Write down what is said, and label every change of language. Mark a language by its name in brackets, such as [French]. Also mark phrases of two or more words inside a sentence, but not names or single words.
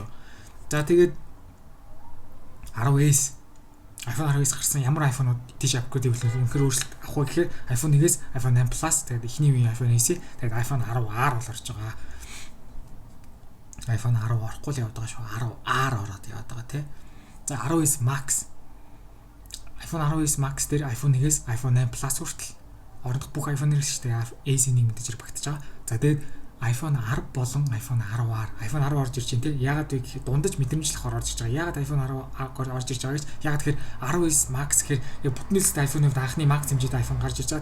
[Mongolian] За тэгээд 10s, iPhone 10s гарсан ямар iPhone-ууд тийш апгрейд хийх үнэхээр өөрчлөлт авах вэ гэхээр iPhone 1-ээс iPhone 8 Plus тэгээд эхний үеийн iPhone SE тэгээд iPhone 10R бол орж байгаа. iPhone 10 орохгүй л яваад байгаа шүү. 10R ороод яваад байгаа тий. За 10s Max, iPhone 10s Max дээр iPhone 1-ээс iPhone 8 Plus хүртэл орох бүх iPhone-ээр шүү дээ. SE-ний мэдээж багтаж байгаа. За тэгээд iPhone 10 болон iPhone 10R, iPhone 10 орж ирж байна те. Яагаад вэ гэхээр дундаж мэдрэмжлэх орж ирж байгаа. Яагаад iPhone 10 орж ирж байгаа гэж? Яагаад тэгэхээр 10s Max гэхээр яг бүтнэлсэд iPhone-д анхны Max хэмжээтэй iPhone гарч ирж байгаа.